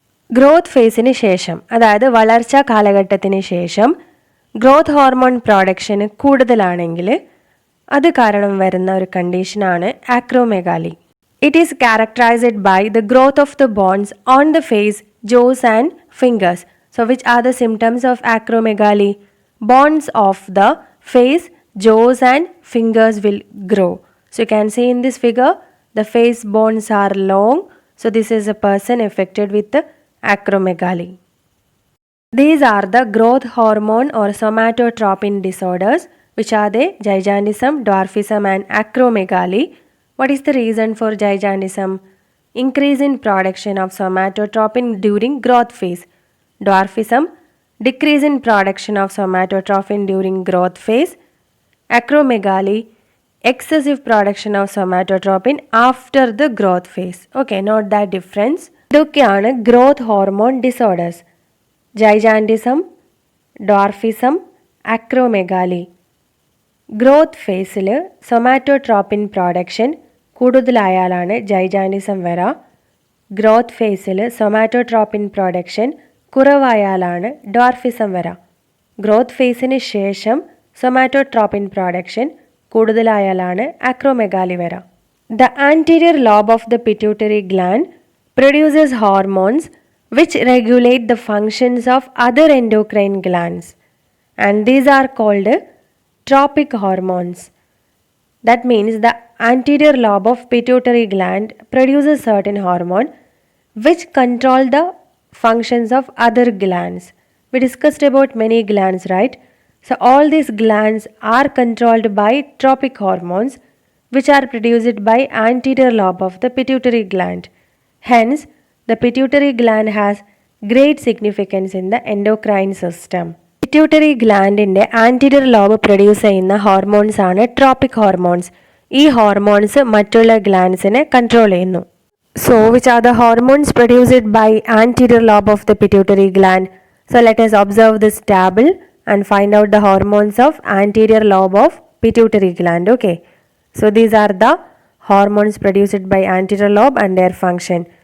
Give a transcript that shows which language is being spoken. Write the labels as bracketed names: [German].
[Malayalam] Growth ഫേസിന് ശേഷം, അതായത് വളർച്ചാ കാലഘട്ടത്തിന് ശേഷം ഗ്രോത്ത് ഹോർമോൺ പ്രൊഡക്ഷന് കൂടുതലാണെങ്കിൽ അത് കാരണം വരുന്ന ഒരു കണ്ടീഷനാണ് ആക്രോമെഗാലി. [English] It is characterised by the growth of the bones on the face, jaws and fingers. So which are the symptoms of acromegaly? Bones of the face, jaws and fingers will grow. So you can see in this figure, the face bones are long. So this is a person affected with acromegaly. These are the growth hormone or somatotropin disorders, which are the gigantism, dwarfism and acromegaly. What is the reason for gigantism? Increase in production of somatotropin during growth phase. Dwarfism, decrease in production of somatotropin during growth phase. Acromegaly, excessive production of somatotropin after the growth phase. Okay, not that difference. [Malayalam] ഇതൊക്കെയാണ് growth hormone disorders. Gigantism, dwarfism, acromegaly. Growth ഫേസിൽ somatotropin production കൂടുതലായാലാണ് gigantism വരിക. Growth ഫേസിൽ somatotropin production കുറവായാലാണ് dwarfism വരിക. Growth ഫേസിന് ശേഷം somatotropin production കൂടുതലായാലാണ് acromegaly വരിക. [English] The anterior lobe of the pituitary gland produces hormones which regulate the functions of other endocrine glands, and these are called tropic hormones. That means the anterior lobe of pituitary gland produces certain hormone which control the functions of other glands. We discussed about many glands, right? So all these glands are controlled by tropic hormones which are produced by anterior lobe of the pituitary gland. Hence, the pituitary gland has great significance in the endocrine system. Pituitary gland in the anterior lobe produce [Malayalam] ചെയ്യുന്ന hormones ആണ് tropic hormones. ഈ hormones മറ്റുള്ള ഗ്ലാൻഡ്സിനെ control ചെയ്യുന്നു. [English] So which are the hormones produced by anterior lobe of the pituitary gland? So let us observe this table and find out the hormones of anterior lobe of pituitary gland. Okay. So these are the hormones produced by anterior lobe and their function.